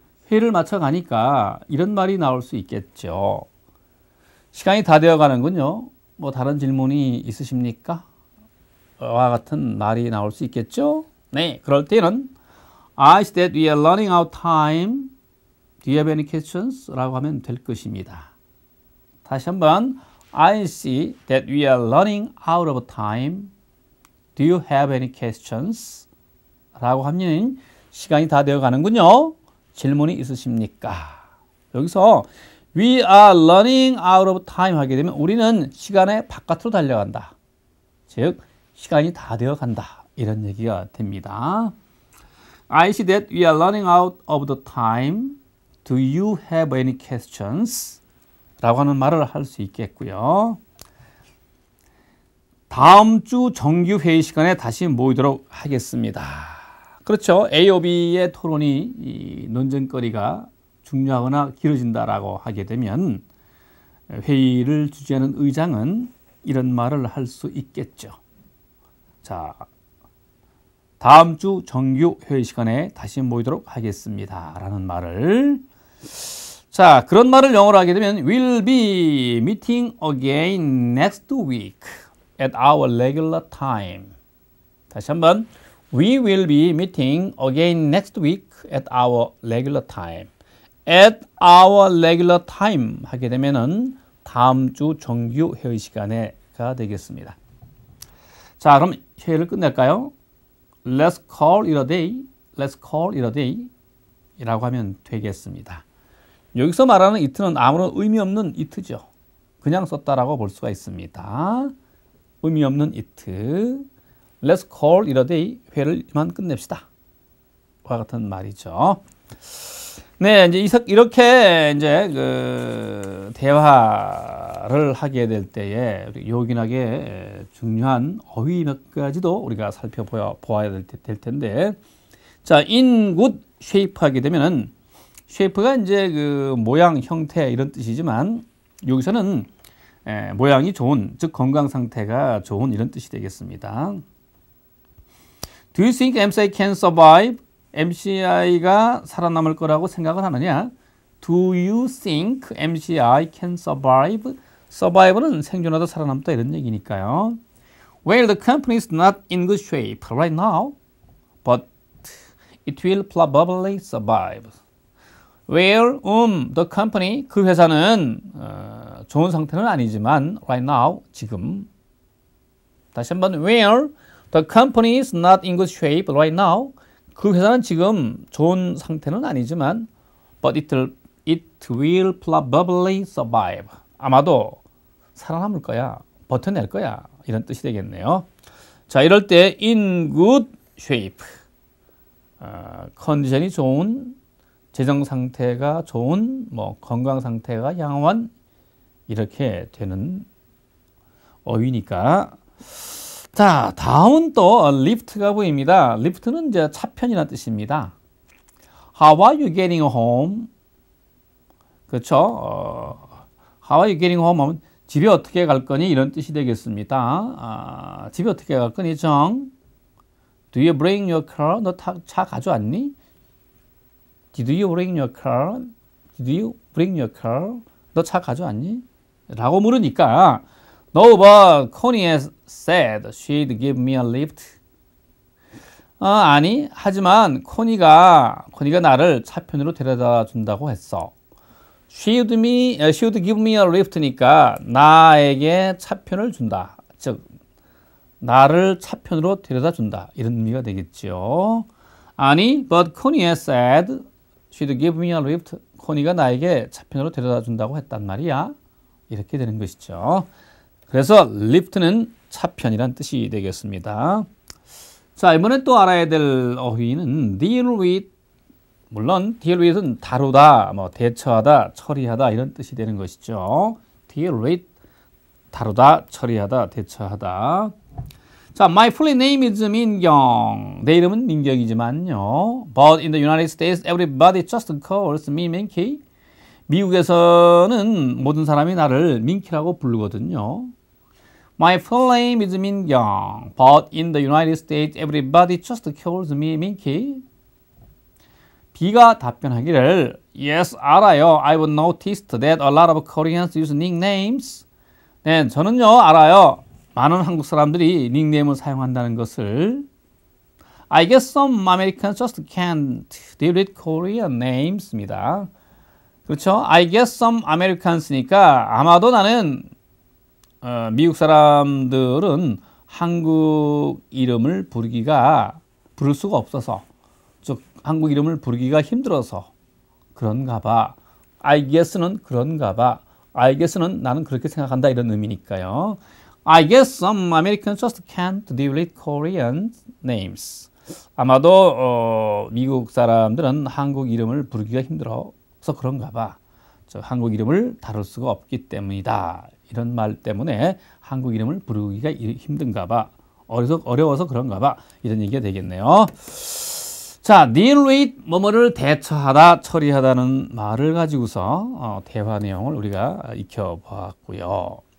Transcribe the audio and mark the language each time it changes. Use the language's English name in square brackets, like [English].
[Korean] 회의를 마쳐 가니까 이런 말이 나올 수 있겠죠. 시간이 다 되어 가는군요. 뭐 다른 질문이 있으십니까? 와 같은 말이 나올 수 있겠죠. 네, 그럴 때는 [English] I see that we are running out of time. Do you have any questions? [Korean] 라고 하면 될 것입니다. 다시 한번 [English] I see that we are running out of time. Do you have any questions? [Korean] 라고 하면 시간이 다 되어 가는군요. 질문이 있으십니까? 여기서 [English] we are running out of time [Korean] 하게 되면 우리는 시간의 바깥으로 달려간다. 즉 시간이 다 되어 간다. 이런 얘기가 됩니다. [English] I see that we are running out of the time. Do you have any questions? [Korean] 라고 하는 말을 할 수 있겠고요. 다음 주 정규 회의 시간에 다시 모이도록 하겠습니다. 그렇죠. A, B의 토론이 논쟁거리가 중요하거나 길어진다라고 하게 되면 회의를 주재하는 의장은 이런 말을 할 수 있겠죠. 자, 다음 주 정규 회의 시간에 다시 모이도록 하겠습니다. 라는 말을. 자, 그런 말을 영어로 하게 되면 [English] We'll be meeting again next week at our regular time. [Korean] 다시 한번 [English] We will be meeting again next week at our regular time. At our regular time [Korean] 하게 되면은 다음 주 정규 회의 시간에가 되겠습니다. 자, 그럼 회의를 끝낼까요? [English] Let's call it a day. Let's call it a day. [Korean] 이라고 하면 되겠습니다. 여기서 말하는 it는 아무런 의미 없는 it죠. 그냥 썼다라고 볼 수가 있습니다. 의미 없는 [English] it. Let's call it a day. [Korean] 회를 이만 끝냅시다. 와 같은 말이죠. 네, 이제 이렇게 이제 그 대화를 하게 될 때에 요긴하게 중요한 어휘 몇 가지도 우리가 살펴보아야 될 텐데, 자, [English] in good shape [Korean] 하게 되면은 shape가 이제 그 모양, 형태 이런 뜻이지만 여기서는 모양이 좋은, 즉 건강 상태가 좋은 이런 뜻이 되겠습니다. [English] Do you think MCI can survive? [Korean] MCI가 살아남을 거라고 생각을 하느냐? [English] Do you think MCI can survive? [Korean] survive는 생존하다 살아남다 이런 얘기니까요. [English] Well, the company is not in good shape right now, but it will probably survive. Well, the company, [Korean] 그 회사는 좋은 상태는 아니지만 [English] right now, [Korean] 지금. 다시 한번 [English] well, the company is not in good shape right now. [Korean] 그 회사는 지금 좋은 상태는 아니지만 [English] but it will probably survive. [Korean] 아마도 살아남을 거야. 버텨낼 거야. 이런 뜻이 되겠네요. 자, 이럴 때 [English] in good shape. [Korean] 컨디션이 좋은, 재정 상태가 좋은, 뭐 건강 상태가 양호한 이렇게 되는 어휘니까. 자, 다음은 또 lift가 보입니다. lift는 이제 차편이라는 뜻입니다. [English] How are you getting home? [Korean] 그렇죠. [English] How are you getting home? [Korean] 하면 집에 어떻게 갈 거니? 이런 뜻이 되겠습니다. 집에 어떻게 갈 거니? 정. [English] Do you bring your car? [Korean] 너 차 가져왔니? [English] Did you bring your car? Did you bring your car? [Korean] 너 차 가져왔니? 라고 물으니까 [English] No, but Connie has said she'd give me a lift. [Korean] 아니, 하지만 코니가 나를 차편으로 데려다 준다고 했어. [English] should give me a lift [Korean] 니까 나에게 차편을 준다. 즉 나를 차편으로 데려다 준다. 이런 의미가 되겠죠. 아니, [English] but Connie said she'd give me a lift. [Korean] 코니가 나에게 차편으로 데려다 준다고 했단 말이야. 이렇게 되는 것이죠. 그래서 lift는 차편이란 뜻이 되겠습니다. 자, 이번에 또 알아야 될 어휘는 deal with. 물론 deal with은 다루다, 대처하다, 처리하다 이런 뜻이 되는 것이죠. deal with, 다루다, 처리하다, 대처하다. [English] 자, my full name is 민경. [Korean] 내 이름은 민경이지만요. [English] But in the United States, everybody just calls me 민키. [Korean] 미국에서는 모든 사람이 나를 민키라고 부르거든요. [English] My full name is 민경. But in the United States, everybody just calls me 민키. [Korean] B가 답변하기를 [English] Yes, [Korean] 알아요. [English] I've noticed that a lot of Koreans use nicknames. [Korean] 네, 저는요, 알아요. 많은 한국 사람들이 닉네임을 사용한다는 것을. [English] I guess some Americans just can't deal with Korean names입니다. [Korean] 그렇죠? [English] I guess some Americans [Korean] 니까 아마도 나는 미국 사람들은 한국 이름을 부를 수가 없어서, 즉 한국 이름을 부르기가 힘들어서 그런가 봐. [English] I guess [Korean] 는 그런가 봐. I guess는 나는 그렇게 생각한다 이런 의미니까요. [English] I guess some Americans just can't deal with Korean names. [Korean] 아마도 미국 사람들은 한국 이름을 부르기가 힘들어서 그런가 봐. 한국 이름을 다룰 수가 없기 때문이다. 이런 말 때문에 한국 이름을 부르기가 힘든가 봐. 어려워서 그런가 봐. 이런 얘기가 되겠네요. 자, deal with, 뭐뭐를 대처하다, 처리하다는 말을 가지고서 대화 내용을 우리가 익혀보았고요.